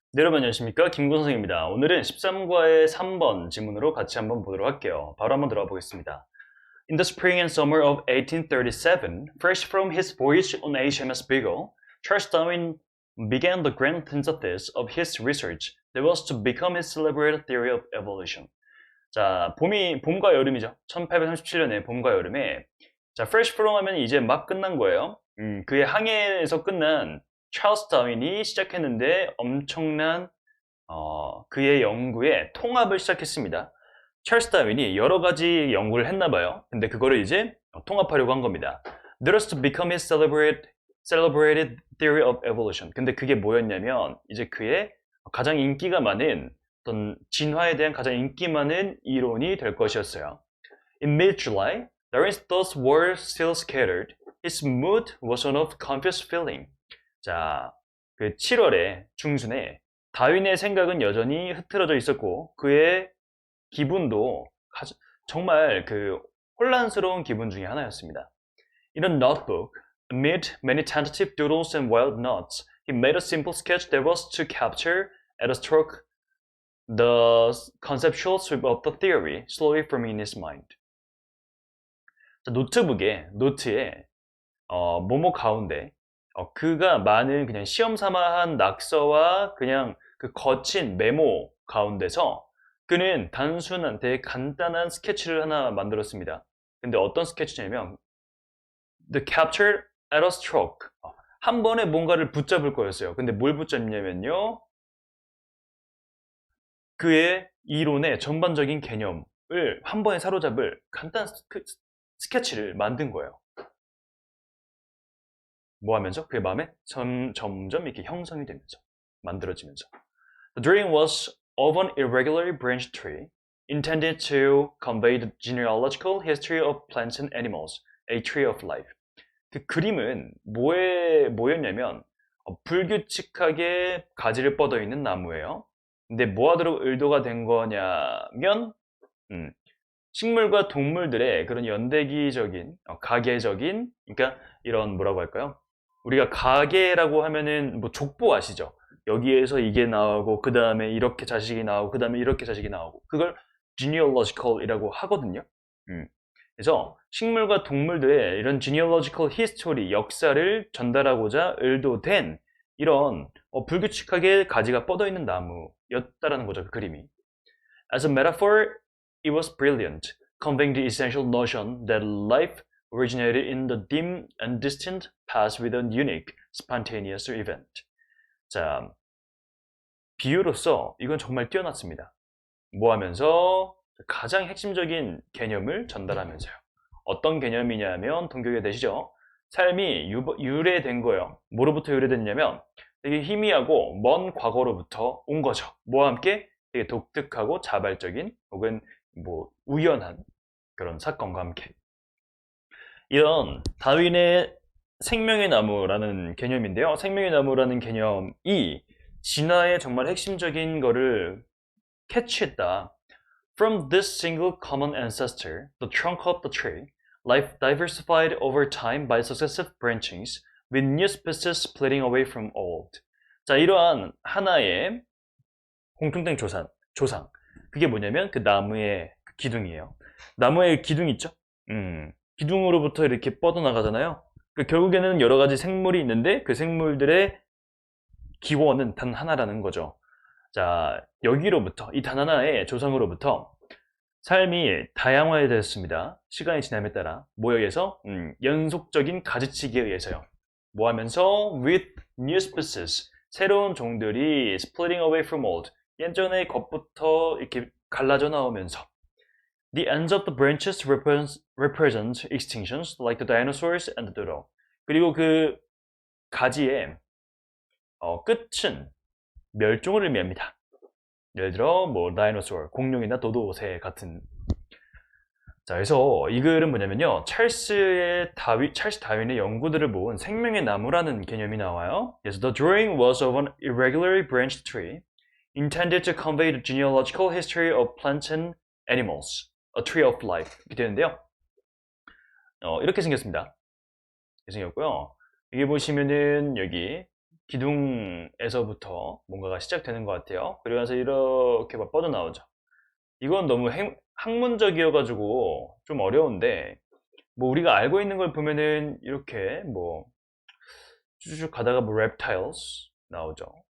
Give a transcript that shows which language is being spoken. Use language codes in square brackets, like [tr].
[ko] 네, 여러분 안녕하십니까? 김구 선생입니다. 오늘은 13과의 3번 지문으로 같이 한번 보도록 할게요. 바로 한번 들어가 보겠습니다. [en] In the spring and summer of 1837, fresh from his voyage on HMS Beagle, Charles Darwin began the grand synthesis of his research that was to become his celebrated theory of evolution. [ko] 자, 봄과 여름이죠. 1837년에 봄과 여름에 자, [en] fresh from [ko] 하면 이제 막 끝난 거예요. 그의 항해에서 끝난 찰스 다윈이 시작했는데 엄청난 그의 연구에 통합을 시작했습니다. 찰스 다윈이 여러 가지 연구를 했나 봐요. 근데 그거를 이제 통합하려고 한 겁니다. [en] That was to become his celebrated theory of evolution. [ko] 근데 그게 뭐였냐면 이제 그의 가장 인기가 많은 어떤 진화에 대한 가장 인기 많은 이론이 될 것이었어요. [en] In mid-July, Darwin's thoughts were still scattered. His mood was one of confused feeling. [ko] 자, 그 7월에 중순에 다윈의 생각은 여전히 흐트러져 있었고 그의 기분도 정말 그 혼란스러운 기분 중에 하나였습니다. [en] In a notebook, amid many tentative doodles and wild notes, he made a simple sketch that was to capture at a stroke the conceptual sweep of the theory slowly forming in his mind. [ko] 자, 노트에 뭐뭐 가운데 그가 많은 그냥 시험 삼아 한 낙서와 그냥 그 거친 메모 가운데서 그는 단순한 되게 간단한 스케치를 하나 만들었습니다. 근데 어떤 스케치냐면 [en] The capture at a stroke. [ko] 한 번에 뭔가를 붙잡을 거였어요. 근데 뭘 붙잡냐면요. 그의 이론의 전반적인 개념을 한 번에 사로잡을 간단한 스케치를 만든 거예요. 뭐 하면서? 그의 마음에 점점 이렇게 형성이 되면서 만들어지면서 [en] The drawing was of an irregularly branched tree intended to convey the genealogical history of plants and animals, a tree of life. [ko] 그 그림은 뭐였냐면 불규칙하게 가지를 뻗어 있는 나무예요. 근데 뭐하도록 의도가 된 거냐면 식물과 동물들의 그런 연대기적인, 가계적인, 그러니까 이런 뭐라고 할까요? 우리가 가계라고 하면은 뭐 족보 아시죠? 여기에서 이게 나오고 그 다음에 이렇게 자식이 나오고 그 다음에 이렇게 자식이 나오고 그걸 genealogical이라고 하거든요. 그래서 식물과 동물들의 이런 [en] genealogical history, [ko] 역사를 전달하고자 의도된 이런 불규칙하게 가지가 뻗어 있는 나무였다라는 거죠, 그 그림이. As a metaphor, it was brilliant, conveying the essential notion that life originated in the dim and distant past with a unique, spontaneous event. 자, 비유로서 이건 정말 뛰어났습니다. 뭐 하면서 가장 핵심적인 개념을 전달하면서요. 어떤 개념이냐면 동경에 되시죠? 삶이 유래된 거예요. 뭐로부터 유래됐냐면 되게 희미하고 먼 과거로부터 온 거죠. 뭐와 함께 되게 독특하고 자발적인 혹은 뭐 우연한 그런 사건과 함께 이런 다윈의 생명의 나무라는 개념인데요. 생명의 나무라는 개념이 진화의 정말 핵심적인 거를 캐치했다. From this single common ancestor, the trunk of the tree, life diversified over time by successive branchings, with new species splitting away from old. 자, 이러한 하나의 공통된 조상. 그게 뭐냐면 그 나무의 기둥이에요. 나무의 기둥 있죠? 기둥으로부터 이렇게 뻗어나가잖아요. 결국에는 여러 가지 생물이 있는데 그 생물들의 기원은 단 하나라는 거죠. 자, 여기로부터 이 단 하나의 조상으로부터 삶이 다양화되었습니다. 시간이 지남에 따라 뭐에 의해서? 연속적인 가지치기에 의해서요. 뭐 하면서? [en] With new species, [ko] 새로운 종들이 [en] splitting away from old, [ko] 예전의 것부터 이렇게 갈라져 나오면서 [en] The ends of the branches represent extinctions like the dinosaurs and the dodo. [ko] 그리고 그 가지의 끝은 멸종을 의미합니다. 예를 들어 뭐 다이노소어, 공룡이나 도도새 같은. 자, 그래서 이 글은 뭐냐면요. 찰스 다윈의 연구들을 모은 생명의 나무라는 개념이 나와요. 그래서 [en] the drawing was of an irregularly branched tree intended to convey the genealogical history of plants and animals, a tree of life. [ko] 이렇게 되는데요. 이렇게 생겼습니다. 이렇게 생겼고요. 여기 보시면은 여기 기둥에서부터 뭔가가 시작되는 것 같아요. 그러면서 이렇게 막 뻗어나오죠. 이건 너무 학문적이어가지고 좀 어려운데, 뭐 우리가 알고 있는 걸 보면은 이렇게 뭐 쭉쭉 가다가 뭐 reptiles 나오죠.